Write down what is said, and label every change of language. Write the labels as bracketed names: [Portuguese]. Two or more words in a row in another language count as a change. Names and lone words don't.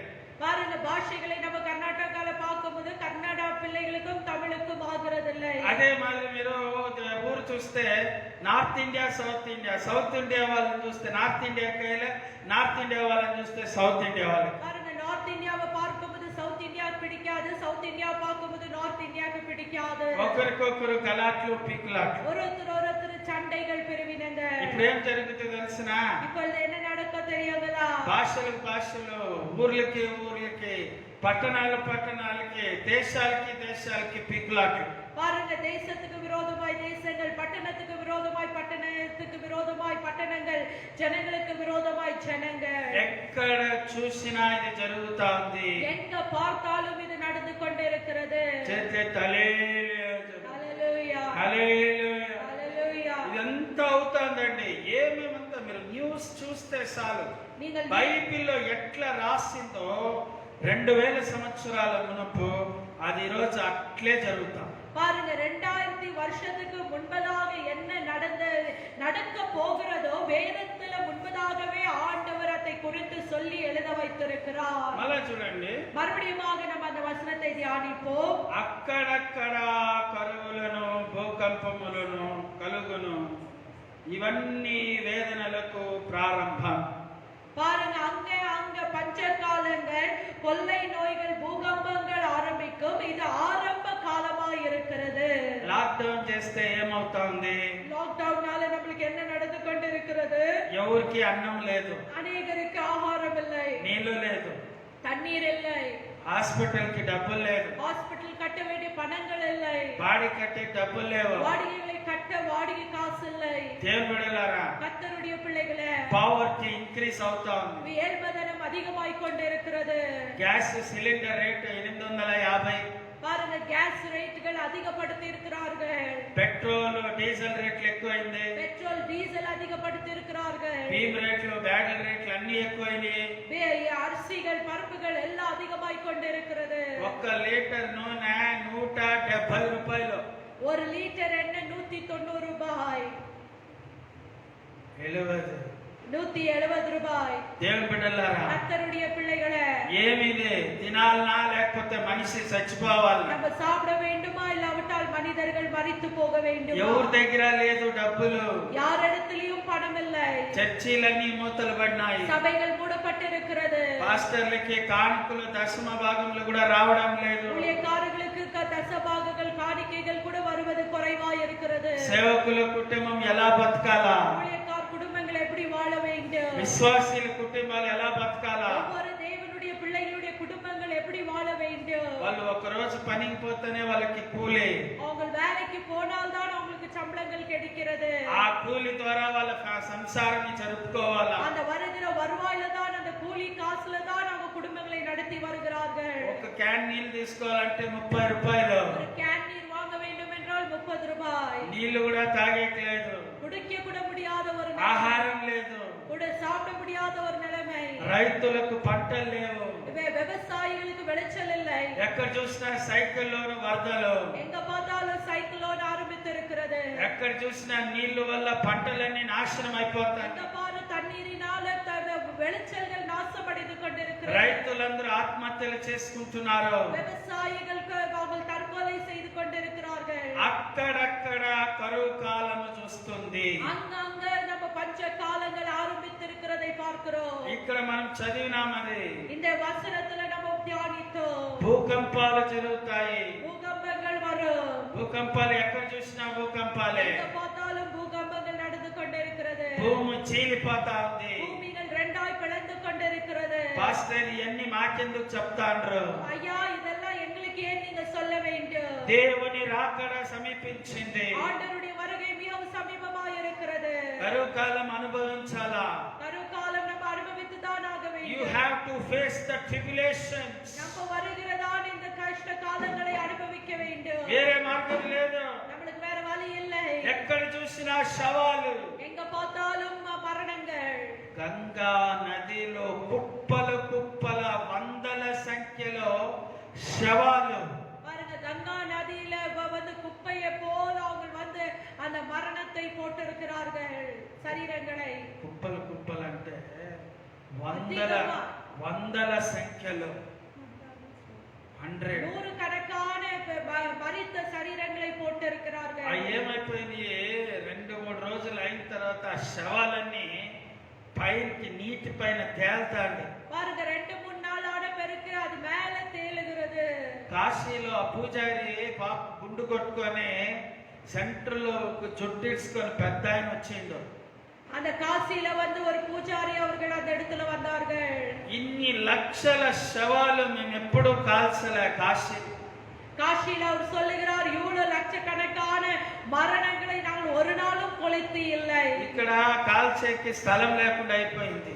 [Tamil] பாருங்க, பாஷைகளை நம்ம கர்நாடகால பார்க்கும்போது கன்னடா பிள்ளைகளுக்கும் தமிழுக்கும் ஆகிறது இல்லை. [Telugu] అదే మరి మీరు ఊరు చూస్తే నార్త్ ఇండియా, సౌత్ ఇండియా వాళ్ళని చూస్తే నార్త్ ఇండియా కయ్యలే, నార్త్ ఇండియా వాళ్ళని చూస్తే సౌత్ ఇండియా వాళ్ళే. [Tamil] பாருங்க, பிடிக்காது, சவுத் இந்தியா பார்க்கும்போது நார்த் இந்தியாவுக்கு பிடிக்காது. [Telugu] ఒకరికొకరు గలాట్లు పీకులాట్లు. [Tamil] ஒருத்தர் சண்டைகள் பிரிவினங்கள். [Telugu] ఇప్పుడు ఏం జరుగుతుందో తెలుసునా? [Tamil] இப்பொழுது என்ன நடக்க தெரியுங்களா? [Telugu] భాషలు ఊర్లకి పట్టణాలకి దేశాలకి పీకులాట్లు. [Tamil] பாருங்க, தேசத்துக்கு விரோதமாய் தேசங்கள், பட்டணத்துக்கு விரோதமாய் பட்டணத்துக்கு விரோதமாய் பட்டணங்கள், ஜனங்களுக்கு விரோதமாய் ஜனங்கள். [Telugu] ఎక్కడ చూసినా ఇది జరుగుతా ఉంది. [Tamil] எங்க பார்த்தாலும் இது நடந்து கொண்டிருக்கிறது. [Telugu] హల్లెలూయా, హల్లెలూయా. హల్లెలూయా. ఇదంతా అవుతుందండి. ఏమేమంతా మీరు న్యూస్ చూస్తే చాలు. [Tamil] நீங்கள் [Telugu] బైబిల్లో ఎట్లా రాసిందో 2000 సంవత్సరాల మునుపు అది ఈరోజు అట్లే జరుగుతాం. [Tamil] பாருங்க, 2000 வருஷத்துக்கு முன்பதாக என்ன நடக்க போகிறதோ வேதத்துல முன்பதாகவே ஆண்டவர் அதை குறித்து சொல்லி எழுத வைத்திருக்கிறார். [Telugu] మళ్ళా చూడండి, [Tamil] மறுபடியுமாக நம்ம அந்த வசனத்தை தியானிப்போம். [Telugu] అక్కడక్కడ కరువులను భూకంపములను కలుగును, ఇవన్నీ వేదనలకు ప్రారంభం. [Tamil] பாருங்க, அங்க பஞ்சகாலங்கள், கொள்ளை நோய்கள், பூகம்பங்கள் ஆரம்பிக்கும். இது ஆரம்ப காலமாய் இருக்கிறது. [Telugu] లాక్డౌన్ చేస్తే ఏమవుతోంది? [Tamil] లాక్డౌன்னால நம்மளுக்கு என்ன நடந்து கொண்டிருக்கிறது? [Telugu] ఎవరికి అన్నం లేదు, [Tamil] அநேகருக்கு ஆகாரம் இல்லை, [Telugu] నీళ్లు లేదు, [Tamil] தண்ணீர் இல்லை, [Telugu] హాస్పిటల్ కి డబ్బులు లేదు, [Tamil] ஹாஸ்பிடல் கட்ட வேண்டிய பணங்கள் இல்லை, [Telugu] బాడీ కట్టే డబ్బులు లేవు. [Tamil] வாடகைகளை கட்ட வாடகை காசு இல்லை. [Telugu] దేవుని బిడ్డలారా, [Tamil] கர்த்தருடைய பிள்ளைகளே, [English] poverty increase [Telugu] అవుతోంది. [Tamil] ஏழ்மதனம் அதிகமாய் கொண்டிருக்கிறது. [English] gas cylinder rate [Telugu] 850. [Tamil] பாருங்க, கேஸ் ரேட்டுகள் அதிகப்படுத்தி இருக்கிறார்கள். [English] petrol diesel [Telugu] రేట్లు ఎక్కువైంది. [English] petrol diesel [Tamil] அதிகப்படுத்தி இருக்கிறார்கள். [Telugu] బీమ్ రేట్లు బ్యాగుల రేట్లు అన్ని ఎక్కువైనాయి. [Tamil] அரிசிகள் பருப்புகள் எல்லாம் அதிகமாய் கொண்டிருக்கிறது. [Telugu] 1 లీటర్ నూనె 170 రూపాయలు. [Tamil] 1 లీటర్ எண்ணெய் 190 ரூபாய், 170 ரூபாய். [Telugu] దేవుని బిడ్డలారా, [Tamil] கர்த்தருடைய பிள்ளைகளே, [Telugu] ఏమిది తినాలనా లేకపోతే మనిషి చచ్చిపోవాలి? [Tamil] நம்ம சாப்பிட வேண்டுமா, இல்லாவிட்டால் மனிதர்கள் மரித்து போக வேண்டுமா? [Telugu] ఎవరి దగ్గర లేదు డబ్బులు. [Tamil] யாரிடத்திலும் பணம் இல்லை. [Telugu] చర్చిలన్నీ మూతలు పడినాయి. [Tamil] சபைகள் மூடப்பட்டிருக்கிறது. [Telugu] పాస్టర్లకి కానుకలు దశమ భాగములు కూడా రావడం లేదు. [Tamil] ஊழியக்காரர்களுக்கு தசபாகங்கள் காணிக்கைகள் கூட வருவது குறைவாய் இருக்கிறது. [Telugu] సేవకుల కుటుంబం ఎలా బతకాలా? [Tamil] ஊழியக்கார் குடும்பங்கள் எப்படி வாழ வேண்டும்? [Telugu] విశ్వాసీల కుటుంబాలు ఎలా బతకాలా? [Tamil] ஒவ்வொரு தேவனுடைய பிள்ளைகளுடைய குடும்பங்கள் எப்படி வாழ வேண்டும்? [Telugu] వాళ్ళు ఒక రోజు పనికి పోతేనే వాళ్ళకి కూలి. [Tamil] அவங்க வேலைக்கு போனால்தான் அவங்களுக்கு சம்பளங்கள் கிடைக்கிறது. [Telugu] ఆ కూలి ద్వారా వాళ్ళ సంసారాన్ని జరుపుకోవాలా? [Tamil] அந்த வருகிற வருவாயில தான், அந்த கூலி காசுல தான் அவங்க குடும்பங்களை நடத்தி வருகிறார்கள். [Telugu] ఒక క్యాన్ నీళ్లు తీసుకోవాలంటే 30 రూపాయలు. [Tamil] ஒரு கேன் நீர் வாங்க வேண்டும் என்றால் 30 ரூபாய். [Telugu] నీళ్లు కూడా తాగేయట్లేదు. [Tamil] குடிக்க கூட முடியாத ஒரு [Telugu] ఆహారం లేదు. [Tamil] கூட சாப்பிட முடியாத ஒரு நிலைமை. [Telugu] రైతులకు పంటలు లేవు. [Tamil] விவசாயிகளுக்கு விளைச்சல் இல்லை. [Telugu] ఎక్కడ చూసినా సైకిల్లోను వరదలు. [Tamil] எங்க பார்த்தாலும் சைக்கிளோன் ஆரம்பித்து இருக்கிறது. [Telugu] ఎక్కడ చూసినా నీళ్లు వల్ల పంటలన్నీ నాశనం అయిపోతాయి. [Tamil] எங்க பாரு தண்ணீரினால விளைச்சல்கள் நாசமடைந்து கொண்டிருக்கிறது. [Telugu] రైతులందరూ ఆత్మహత్యలు చేసుకుంటున్నారు. [Tamil] விவசாயிகளுக்கு அவங்க தற்கொலை செய்து கொண்டிருக்கிறார்கள். [Telugu] అక్కడక్కడ కరువు కాలము చూస్తుంది. [Tamil] அங்கங்க நம்ம பஞ்ச காலங்கள் ஆரம்பித்திருக்கிறதை பார்க்கிறோம். [Telugu] ఇక్కడ మనం చదివినామది. [Tamil] இந்த வசனத்துல நம்ம தியானித்தோம். [Telugu] భూకంపాలు జరుగుతాయి. [Tamil] பூகம்பங்கள் வரும். [Telugu] భూకంపాలు ఎక్కడ చూసినా భూకంపాలే. [Tamil] எங்க பார்த்தாலும் பூகம்பங்கள் நடந்து கொண்டிருக்கிறது. [Telugu] భూమి చీలిపోతా ఉంది. [Tamil] பூமிகள் ரெண்டாய் பிளந்து கொண்டிருக்கிறது. [Telugu] పాస్టర్ ఇవన్నీ మాకెందుకు చెప్తాండ్రు? [Tamil] ஐயா, இதெல்லாம் எங்களுக்கு ஏன் நீங்க சொல்ல வேண்டும்? [Telugu] దేవుని రాకడ సమీపించింది. [Tamil] ஆண்டவருடைய வருகை மிகவும் சமீபமாய் இருக்கிறது. [Telugu] కరువు కాలం అనుభవించాలా? [Tamil] கருக்காலம் நம்ம அனுபவித்துதான் ஆக [English] You [Tamil] வேண்டும். [English] have to face the tribulations. [Tamil] நம்ம வருகிறதான் இந்த கஷ்ட காலங்களை அனுபவிக்க வேண்டும். [Telugu] వేరే మార్గం లేదు. [Tamil] நம்மளுக்கு வேற வழி இல்லை. [Telugu] ఎక్కడ చూసినా శవాలు. [Tamil] எங்க பார்த்தாலும் மரணங்கள். [Telugu] గంగా నదిలో కుప్పల వందల సంఖ్యలో శవాలు. [Tamil] பாருங்க, கங்கா நதியில வந்து குப்பையை போல அவங்க வந்து அந்த மரணத்தை போட்டிருக்கிறார்கள், சரீரங்களை. [Telugu] కుప్పలు అంటే వందల సంఖ్యలో 100. [Tamil] நூறுக்கணக்கான மரித்த சரீரங்களை போட்டிருக்கிறார்கள். [Telugu] ఏమైపోయింది? 2-3 రోజులు అయిన తర్వాత ఆ శవాలన్నీ పైకి నీటి పైన తేల్తాండి. [Tamil] பாருங்க, 2-3 நாள் ஆன பிறகு அது மேல தேலுகிறது. [Telugu] కాశీలో ఆ పూజారి పాప గుండు కొట్టుకొని సెంటర్లో చుట్టిడ్చుకొని పెద్ద ఆయన వచ్చిండు. [Tamil] அந்த காசியில வந்து ஒரு பூஜாரி அவர்கள் அந்த இடத்துல வந்தார்கள். [Telugu] ఇన్ని లక్షల శవాలు మేము ఎప్పుడూ కాల్చలే కాశీ. [Tamil] காசியில அவர் சொல்லுகிறார், இவ்வளவு லட்சக்கணக்கான மரணங்களை நாங்கள் ஒரு நாளும் கொலைத்து இல்லை. [Telugu] ఇక్కడ కాల్చేకి స్థలం లేకుండా అయిపోయింది.